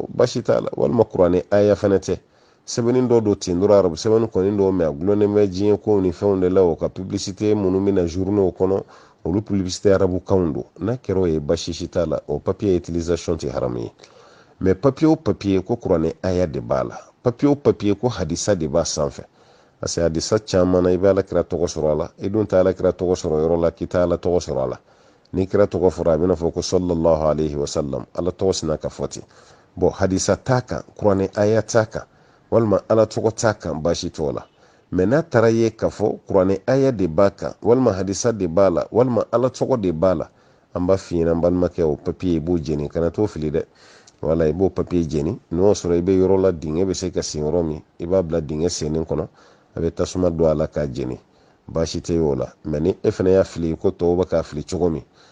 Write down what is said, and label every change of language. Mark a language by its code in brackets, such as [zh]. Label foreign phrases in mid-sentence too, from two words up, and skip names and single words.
[bm] basi t'a la walima kuranɛ aya fana tɛ sɛbɛnni dɔ don ten dɔrɔn arabu sɛbɛnni kɔni dɔw mɛ a gulonnen bɛ diɲɛ kow ni fɛnw de la o ka publicité minnu bɛ na journaux kɔnɔ olu publicité arabu kanw don n'a kɛra o ye basi si t'a la o [fr] papier utilisation [bm] tɛ haramu ye mais papier o papier ko kuranɛ aya de b'a la papier o papier ko hadisa de b'a sanfɛ parce que hadisa caman na i bɛ ala kira tɔgɔ sɔrɔ a la i dun tɛ ala kira tɔgɔ sɔrɔ yɔrɔ la k'i tɛ ala tɔgɔ sɔrɔ a la ni kira tɔgɔ fɔra a bɛna fɔ ko [ar] صلى الله عليه وسلم [bm] ala tɔgɔ sina ka fɔ ten bon hadisa t'a kan kuranɛ aya t'a kan walima ala tɔgɔ t'a kan basi t'o la mais n'a taara ye k'a fɔ kuranɛ aya de b'a kan walima hadisa de b'a la walima ala tɔgɔ de b'a la an b'a f'i ɲɛna n balimakɛ o papier i b'o jeni kana t'o fili dɛ wala i b'o papier jeni n'o sɔrɔ i bɛ yɔrɔ la dingɛ bɛ se ka sen yɔrɔ min i b'a bila dingɛ sennen kɔnɔ a bɛ tasuma don a la k'a jeni baasi tɛ y'o la mais ni e fana y'a fili ko tɔw bɛ k'a fili cogo min